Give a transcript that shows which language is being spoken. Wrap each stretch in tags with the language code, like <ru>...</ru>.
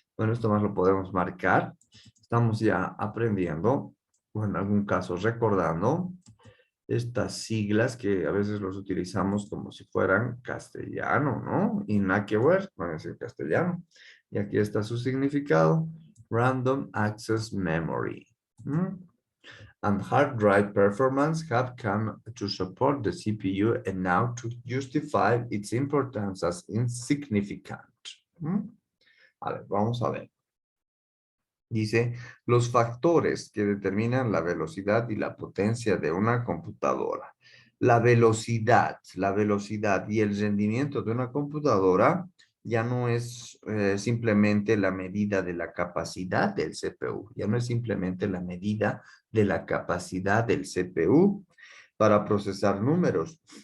<es>Bueno, esto más lo podemos marcar. Estamos ya aprendiendo, o en algún caso recordando, estas siglas que a veces los utilizamos como si fueran castellano, ¿no? Y nada que ver con ese castellano. Y aquí está su significado.</es> <en>Random Access Memory. ¿Mm? And hard drive performance have come to support the CPU and now to justify its importance as insignificant.</en> <es>¿Mm? Vale, vamos a ver. Dice, los factores que determinan la velocidad y la potencia de una computadora. La velocidad y el rendimiento de una computadora ya no es simplemente la medida de la capacidad del CPU, ya no es simplemente la medida de la capacidad del CPU para procesar números.</es>